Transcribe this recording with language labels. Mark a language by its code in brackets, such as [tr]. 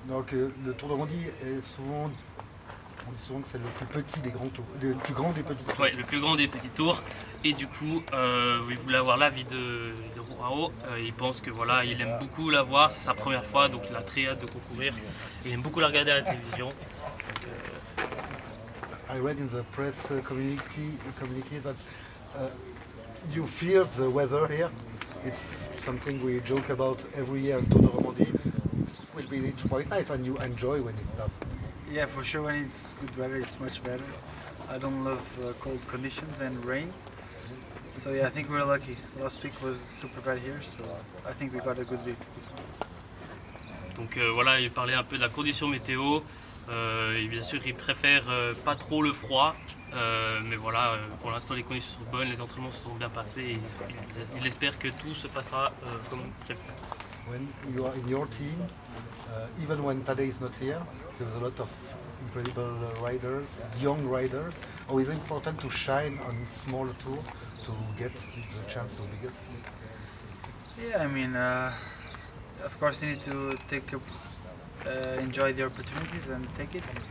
[fr] Donc le Tour de Romandie est souvent, on dit souvent que c'est le plus petit des grands tours, le plus grand des petits tours. Ouais, le plus grand des petits tours. Et du coup, il voulait avoir l'avis de João. Il pense que voilà, il aime beaucoup la voir, c'est sa première fois, donc il a très hâte de concourir. Il aime beaucoup la regarder à la télévision. Donc, [en] I read in the press communique that you fear the weather here. It's something we joke about every year in Tour de Romandie. It will be quite nice and you enjoy when it's tough. Yeah, for sure when it's good weather it's much better. I don't love cold conditions and rain. So yeah, I think we're lucky. Last week was super bad here, so I think we got a good week this one. [fr] Donc voilà, il parlait un peu de la condition météo. Et bien sûr, il préfère pas trop le froid. Mais voilà, pour l'instant les conditions sont bonnes, les entraînements se sont bien passés et il espère que tout se passera comme prévu. [en] When you are in your team, even when Tadej is not here, there's a lot of incredible riders, young riders. Always important to shine on small tour to get the chance to biggest. Yeah, I mean, of course you need to enjoy the opportunities and take it.